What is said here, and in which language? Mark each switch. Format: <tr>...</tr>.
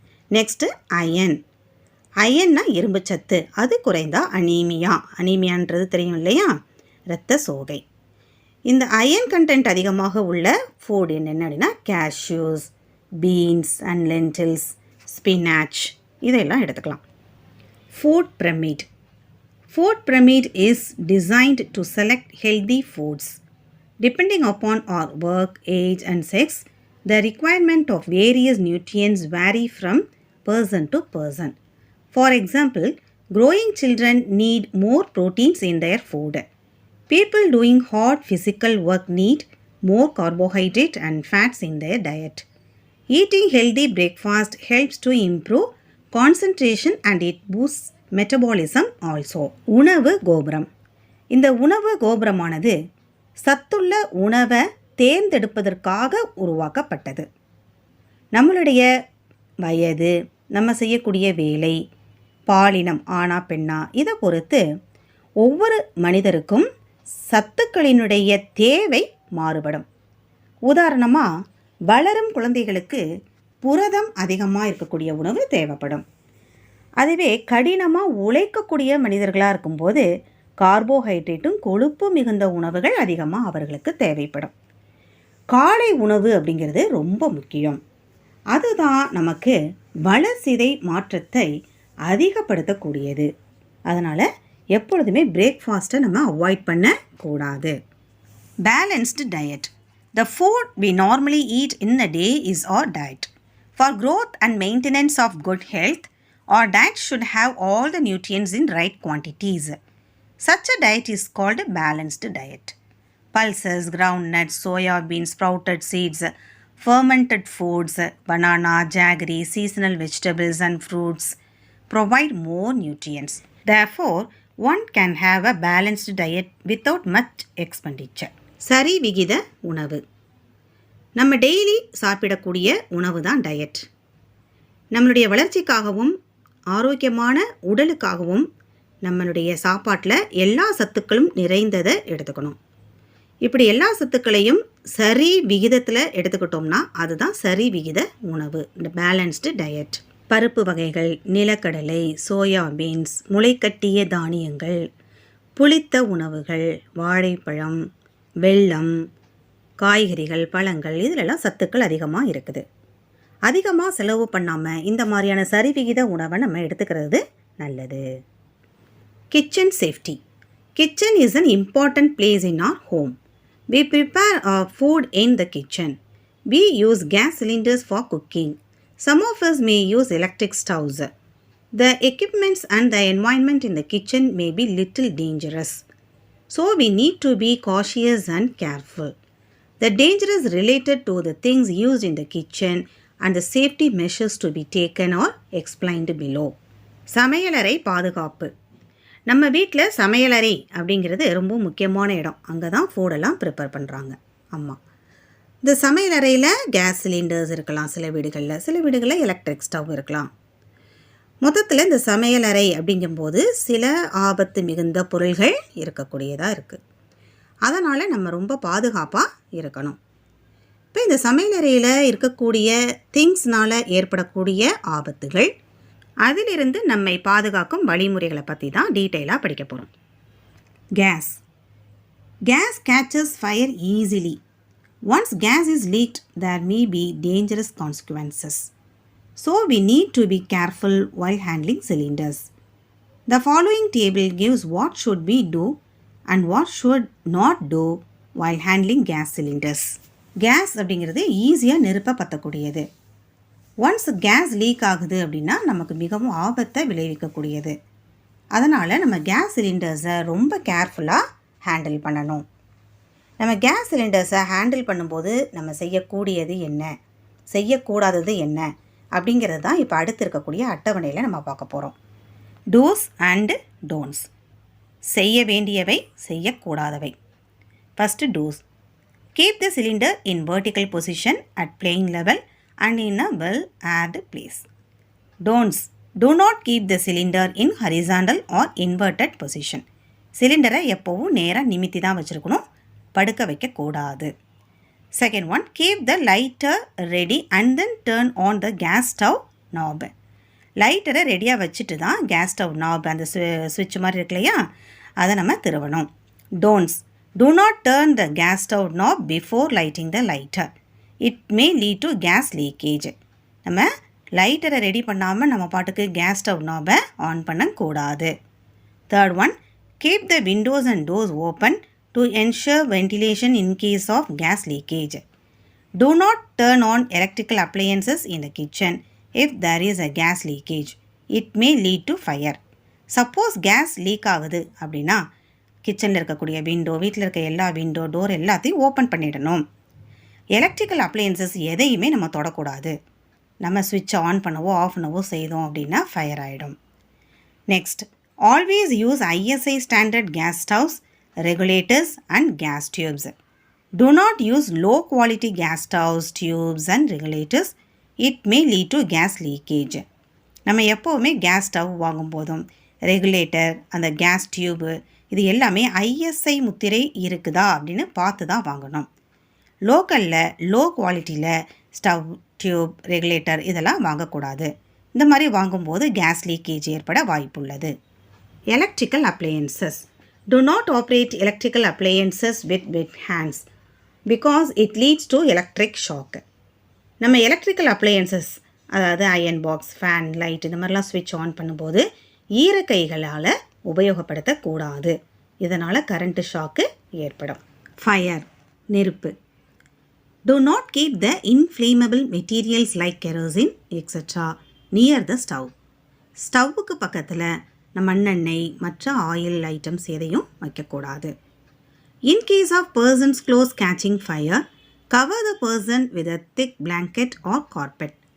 <ta>Next iron. அயன்னா இரும்பு சத்து, அது குறைந்தால் அனீமியா. அனீமியான்றது தெரியும் இல்லையா? இரத்த சோகை. இந்த அயன் கண்டென்ட் அதிகமாக உள்ள ஃபுட் என்னென்ன அப்படின்னா cashews, beans and lentils, spinach இதெல்லாம் எடுத்துக்கலாம்.</ta> <en>Food pyramid. Food pyramid is designed to select healthy foods. Depending upon our work, age and sex, the requirement of various nutrients vary from person to person. For example, growing children need more proteins in their food. People doing hard physical work need more carbohydrate and fats in their diet. Eating healthy breakfast helps to improve concentration and it boosts metabolism also.</en> <ta>உணவு கோபுரம். இந்த உணவு கோபுரமானது சத்துள்ள உணவை தேர்ந்தெடுப்பதற்காக உருவாக்கப்பட்டது. நம்மளுடைய வயது, நம்ம செய்யக்கூடிய வேலை, பாலினம் ஆணா பெண்ணா இதை பொறுத்து ஒவ்வொரு மனிதருக்கும் சத்துக்களினுடைய தேவை மாறுபடும். உதாரணமாக வளரும் குழந்தைகளுக்கு புரதம் அதிகமாக இருக்கக்கூடிய உணவு தேவைப்படும். அதுவே கடினமாக உழைக்கக்கூடிய மனிதர்களாக இருக்கும்போது கார்போஹைட்ரேட்டும் கொழுப்பு மிகுந்த உணவுகள் அதிகமாக அவர்களுக்கு தேவைப்படும். காலை உணவு அப்படிங்கிறது ரொம்ப முக்கியம். அதுதான் நமக்கு வளர்சிதை மாற்றத்தை அதிகப்படுத்தக்கூடியது. அதனால் எப்பொழுதுமே பிரேக்ஃபாஸ்ட்டை நம்ம அவாய்ட் பண்ணக்கூடாது.</ta> <en>Balanced diet. The food we normally eat in a day is our diet. For growth and maintenance of good health, our diet should have all the nutrients in right quantities. Such a diet is called a balanced diet. Pulses, groundnuts, soya beans, sprouted seeds, fermented foods, banana, jaggery, seasonal vegetables and fruits provide more nutrients. Therefore, one can have a balanced diet without much expenditure.</en> <ta>சரி விகித உணவு. நம்ம daily சாப்பிடக்கூடிய உணவு தான் diet. நம்மளுடைய வளர்ச்சிக்காகவும் ஆரோக்கியமான உடலுக்காகவும் நம்மளுடைய சாப்பாட்டில் எல்லா சத்துக்களும் நிறைந்ததை எடுத்துக்கணும். இப்படி எல்லா சத்துக்களையும் சரி விகிதத்தில் எடுத்துக்கிட்டோம்னா அதுதான் சரி விகித உணவு, இந்த பேலன்ஸ்டு டயட். பருப்பு வகைகள், நிலக்கடலை, சோயா பீன்ஸ், முளைக்கட்டிய தானியங்கள், புளித்த உணவுகள், வாழைப்பழம், வெல்லம், காய்கறிகள், பழங்கள் இதிலெல்லாம் சத்துக்கள் அதிகமாக இருக்குது. அதிகமாக செலவு பண்ணாமல் இந்த மாதிரியான சரிவிகித உணவை நம்ம எடுத்துக்கிறது நல்லது.</ta> <en>Kitchen safety. Kitchen is an important place in our home. We prepare our food in the kitchen. We use gas cylinders for cooking. Some of us may use electric stoves. The equipments and the environment in the kitchen may be little dangerous. So we need to be cautious and careful. The danger is related to the things used in the kitchen and the safety measures to be taken are explained below.</en> <ta>சமையலறை பாதுகாப்பு. நம்ம வீட்டில் சமையலறை அப்படிங்கிறது ரொம்ப முக்கியமான இடம். அங்கே தான் ஃபுட்டெல்லாம் ப்ரிப்பேர் பண்ணுறாங்க அம்மா. இந்த சமையலறையில் கேஸ் சிலிண்டர்ஸ் இருக்கலாம் சில வீடுகளில் எலக்ட்ரிக் ஸ்டவ் இருக்கலாம். மொத்தத்தில் இந்த சமையலறை அப்படிங்கும்போது சில ஆபத்து மிகுந்த பொருள்கள் இருக்கக்கூடியதாக இருக்குது. அதனால் நம்ம ரொம்ப பாதுகாப்பாக இருக்கணும். இப்போ இந்த சமையலறையில் இருக்கக்கூடிய திங்ஸ்னால் ஏற்படக்கூடிய ஆபத்துகள், அதிலிருந்து நம்மை பாதுகாக்கும் வழிமுறைகளை பற்றி தான் டீட்டெயிலாக படிக்க போகிறோம்.</ta> <en>Gas. Gas catches fire easily. Once gas is leaked, there may be dangerous consequences. So we need to be careful while handling cylinders. The following table gives what should we do and what should not do while handling gas cylinders.</en> <ta>Case அப்படிங்கிறது ஈஸியாக நெருப்பை பற்றக்கூடியது. Once gas leak ஆகுது அப்படின்னா நமக்கு மிகவும் ஆபத்தை விளைவிக்கக்கூடியது. அதனால் நம்ம கேஸ் சிலிண்டர்ஸை ரொம்ப கேர்ஃபுல்லாக ஹேண்டில் பண்ணணும். நம்ம கேஸ் சிலிண்டர்ஸை ஹேண்டில் பண்ணும்போது நம்ம செய்யக்கூடியது என்ன, செய்யக்கூடாதது என்ன அப்படிங்கிறது தான் இப்போ அடுத்து இருக்கக்கூடிய அட்டவணையில் நம்ம பார்க்க போகிறோம்.</ta> <en>Dos and don'ts.</en> <ta>செய்ய வேண்டியவை, செய்யக்கூடாதவை.</ta> <en>First dos. Keep the cylinder in vertical position at plane level and in a well-aired place. Don'ts. Do not keep the cylinder in horizontal or inverted position.</en> <ta>சிலிண்டரை எப்போவும் நேராக நிமித்தி தான் வச்சுருக்கணும், படுக்க வைக்கக்கூடாது.</ta> <en>Second one, keep the lighter ready and then turn on the gas stove knob.</en> <ta>லைட்டரை ரெடியாக வச்சுட்டு தான் கேஸ் ஸ்டவ் நாப், அந்த சுவிட்ச் மாதிரி இருக்கு இல்லையா, அதை நம்ம திருவணும். Don'ts.</ta> <en>Do not turn the gas stove knob before lighting the lighter. It may lead to gas leakage.</en> <ta>நம்ம லைட்டரை ரெடி பண்ணாமல் நம்ம பாட்டுக்கு கேஸ் ஸ்டவ் நாபை ஆன் பண்ணக்கூடாது.</ta> <en>Third one, keep the windows and doors open to ensure ventilation in case of gas leakage. Do not turn on electrical appliances in the kitchen if there is a gas leakage. It may lead to fire.</en> <ta>Suppose gas leak ஆகுது அப்படின்னா கிச்சனில் இருக்கக்கூடிய window, வீட்டில் இருக்க எல்லா window, door எல்லாத்தையும் open பண்ணிடணும். Electrical appliances எதையுமே நம்ம தொடக்கூடாது. நம்ம ஸ்விட்சை ஆன் பண்ணவோ ஆஃப் பண்ணவோ செய்தோம் அப்படின்னா ஃபயர் ஆகிடும்.</ta> <en>Next, always use ISI standard gas stoves, regulators and gas tubes. Do not use low quality gas stoves, tubes and regulators. It may lead to gas leakage.</en> <ta>நம்ம எப்போவுமே கேஸ் ஸ்டவ் வாங்கும்போதும் ரெகுலேட்டர், அந்த case tube, இது எல்லாமே ISI முத்திரை இருக்குதா அப்படின்னு பார்த்து தான் வாங்கணும். லோக்கலில் லோ குவாலிட்டியில் ஸ்டவ், டியூப், ரெகுலேட்டர் இதெல்லாம் வாங்கக்கூடாது. இந்த மாதிரி வாங்கும்போது கேஸ் லீக்கேஜ் ஏற்பட வாய்ப்புள்ளது.</ta> <en>Electrical appliances. Do not operate electrical appliances with wet hands because it leads to electric shock.</en> <ta>நம்ம எலக்ட்ரிக்கல் அப்ளையன்சஸ், அதாவது அயன் பாக்ஸ், ஃபேன், லைட் இந்த மாதிரிலாம் ஸ்விட்ச் ஆன் பண்ணும்போது ஈரக்கைகளால் உபயோகப்படுத்தக்கூடாது. இதனால் கரண்ட்டு ஷாக்கு ஏற்படும். ஃபயர், நெருப்பு.</ta> <en>Do not keep the inflammable materials like kerosene etc. near the stove.</en> <ta>ஸ்டவ்வுக்கு பக்கத்தில் நம்ம மண்ணெண்ணெய், மற்ற ஆயில் ஐட்டம்ஸ் எதையும் வைக்கக்கூடாது.</ta> <en>In case of person's clothes catching fire, cover the person with a thick blanket or carpet.</en>